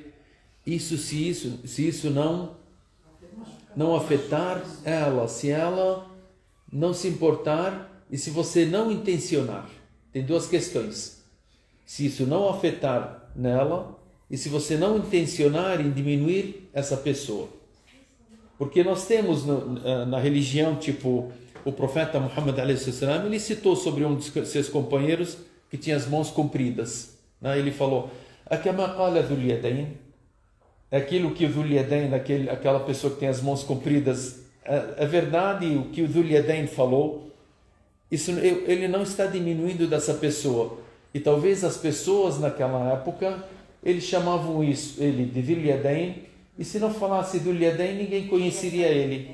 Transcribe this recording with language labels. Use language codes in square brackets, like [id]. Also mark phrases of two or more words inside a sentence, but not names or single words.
[pt] Se isso não afetar ela, se ela não se importar e se você não intencionar. Tem duas questões. Se isso não afetar nela e se você não intencionar em diminuir essa pessoa. Porque nós temos na religião, tipo, o profeta Muhammad [ar] عليه السلام, [pt] ele citou sobre um dos seus companheiros que tinha as mãos compridas. Né? Ele falou, [ar] أكما قال ذو اليدين, [pt] aquilo que o dhul yadayn, aquela pessoa que tem as mãos compridas, é verdade o que o dhul yadayn falou. Isso, ele não está diminuindo dessa pessoa. E talvez as pessoas naquela época, eles chamavam ele de dhul yadayn, e se não falasse dhul yadayn, ninguém conheceria ele.